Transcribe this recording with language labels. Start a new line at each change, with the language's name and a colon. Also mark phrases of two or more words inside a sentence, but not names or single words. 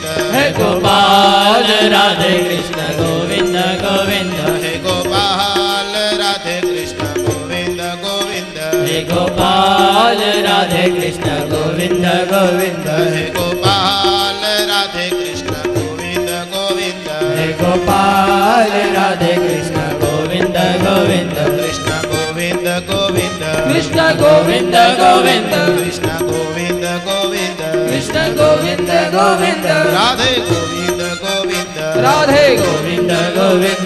Gujarati: હે ગોપાલ રાધે કૃષ્ણ ગોવિંદ ગોવિંદ. હે ગોપાલ રાધે કૃષ્ણ ગોવિંદ ગોવિંદ. હે ગોપાલ રાધે કૃષ્ણ ગોવિંદ ગોવિંદ. હે ગોપાલ રાધે કૃષ્ણ ગોવિંદ
Hindi: राधे गोपाल राधे कृष्ण गोविंद गोविंद कृष्ण गोविंद गोविंद कृष्ण गोविंद गोविंद कृष्ण गोविंद गोविंद कृष्ण गोविंद गोविंद राधे गोविंद गोविंद राधे गोविंद गोविंद